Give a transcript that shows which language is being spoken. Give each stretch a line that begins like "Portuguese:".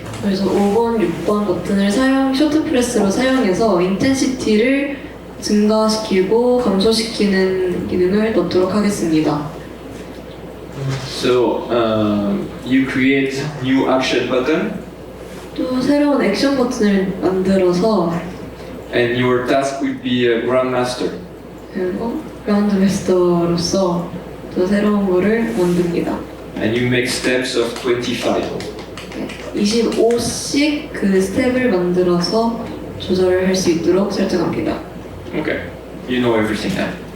Korean: 그래서 5번, 6번 버튼을 쇼트 프레스로 사용해서 인텐시티를 증가시키고 감소시키는 기능을 넣도록 하겠습니다.
English: So you create new action button,
Korean: 또 새로운 액션 버튼을 만들어서
English: and your task will be a grandmaster.
Korean: 그리고 그라운드 마스터로서 또 새로운 거를 만듭니다.
English: And you make steps of 25.
Korean: 25씩 그 스텝을 만들어서 조절을 할 수 있도록 설정합니다.
English: Okay, you know everything now.